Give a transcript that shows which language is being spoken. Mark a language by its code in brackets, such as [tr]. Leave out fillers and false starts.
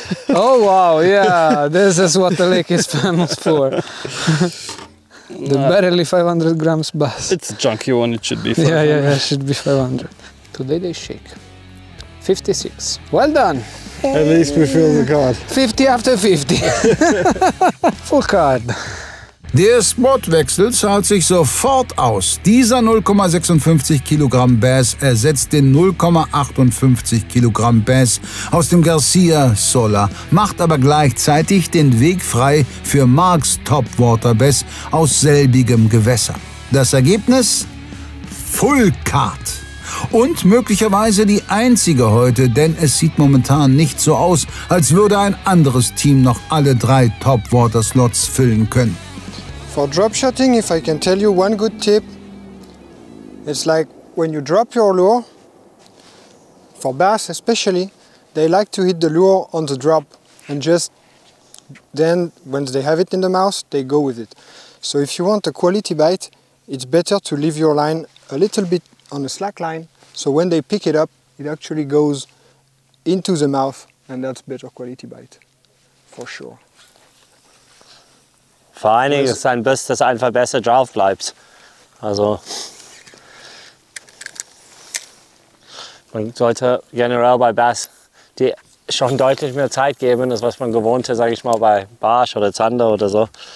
[en] Oh wow, yeah, this is what the lake is famous for. The barely 500 grams bass. It's a chunky one, it should be 500. Yeah, it should be 500. Today they shake. 56. Well done. At least we fill the card. 50 after 50. Full card. [de] Der Spotwechsel zahlt sich sofort aus. Dieser 0,56 Kilogramm Bass ersetzt den 0,58 Kilogramm Bass aus dem Garcia Sola, macht aber gleichzeitig den Weg frei für Marks Topwater Bass aus selbigem Gewässer. Das Ergebnis? Full Card. Und möglicherweise die einzige heute, denn es sieht momentan nicht so aus, als würde ein anderes Team noch alle 3 Topwater-Slots füllen können. [en] For drop shotting, if I can tell you one good tip, it's like when you drop your lure, for bass especially, they like to hit the lure on the drop and just then, when they have it in the mouth, they go with it. So if you want a quality bite, it's better to leave your line a little bit on a slack line, so when they pick it up, it actually goes into the mouth, and that's better quality bite, for sure. [de] Vor allen Dingen ist ein Biss, das einfach besser drauf bleibt. Also man sollte generell bei Bass die schon deutlich mehr Zeit geben, als was man gewohnt ist, sage ich mal, bei Barsch oder Zander oder so.